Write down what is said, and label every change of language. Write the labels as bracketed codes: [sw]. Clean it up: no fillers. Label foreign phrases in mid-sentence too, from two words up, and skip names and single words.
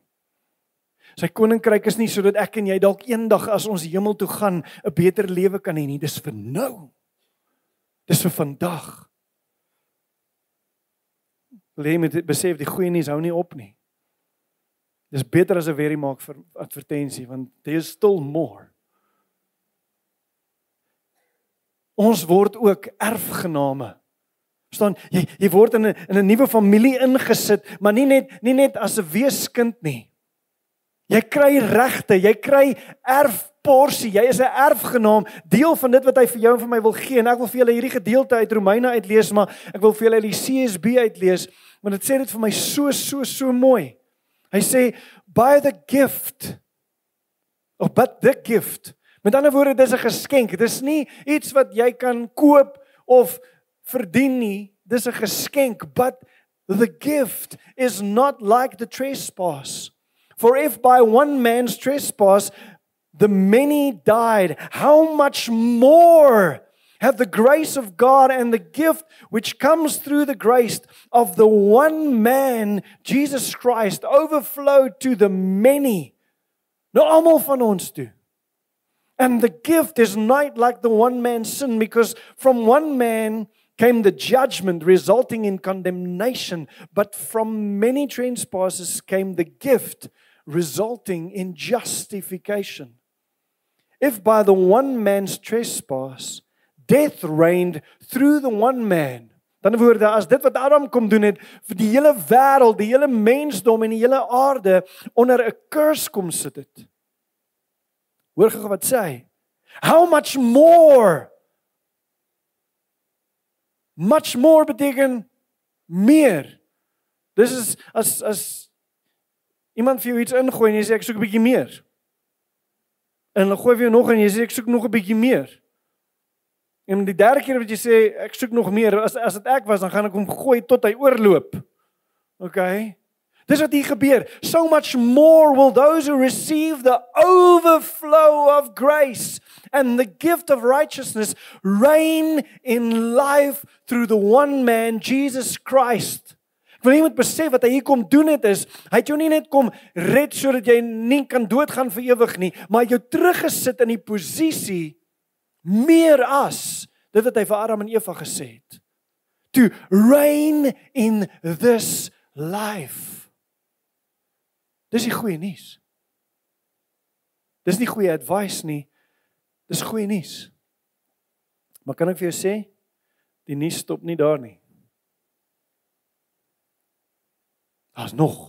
[af] Sy koninkryk is nie sodat ek en jy dalk eendag as ons hemel toe gaan 'n beter lewe kan hê nie. Dis vir nou. Dis vir vandag. Jy moet besef die goeie nuus hou nie op nie. Dis beter as 'n weer maak vir advertensie, want [en] there is still more. [af] Ons word ook erfgename. Verstaan, jy word in 'n nuwe familie ingesit, maar nie net as 'n weeskind nie. Jy kry regte, jy kry erfporsie, jy is 'n erfgenaam, deel van dit wat hy vir jou en vir my wil gee. En ek wil vir julle hierdie gedeelte uit Romeine uitlees, maar ek wil vir julle die CSB uitlees, want dit sê dit vir my so mooi. Hy sê, [en] by the gift, but the gift. [af] Met ander woorde, dis 'n geskenk. Dis nie iets wat jy kan koop of verdien nie. Dis 'n geskenk, [en] but the gift is not like the trespass. For if by one man's trespass the many died, how much more have the grace of God and the gift which comes through the grace of the one man, Jesus Christ, overflowed to the many. [af] Nou almal van ons toe. [en] And the gift is not like the one man's sin, because from one man came the judgment resulting in condemnation, but from many trespasses came the gift resulting in justification. If by the one man's trespass death reigned through the one man. [af] Dan woorde, as dit wat Adam kom doen het, vir die hele wêreld, die hele mensdom en die hele aarde onder 'n curse kom sit het. Hoor gou wat sê hy? [en] How much more? Much more [af] beteken meer. Dis is as iemand vir jou iets ingooi en jy sê ek soek 'n bietjie meer. En hulle gooi vir jou nog en jy sê ek soek nog 'n bietjie meer. En die derde keer wat jy sê ek soek nog meer, as dit ek was, dan gaan ek hom gooi tot hy oorloop. Okay? Dis wat hier gebeur. [en] So much more will those who receive the overflow of grace and the gift of righteousness reign in life through the one man, Jesus Christ. [af] Ek wil jy moet besef wat hy hier kom doen is, hy het jou nie net kom red sodat jy nie kan doodgaan vir ewig nie, maar hy het jou teruggesit in die posisie meer as dit wat hy vir Adam en Eva gesê het. [en] To reign in this life. [af] Dis die goeie nuus. Dis nie goeie advice nie. Dis goeie nuus. Maar kan ek vir jou sê, die nuus stop nie daar nie. Daar's nog.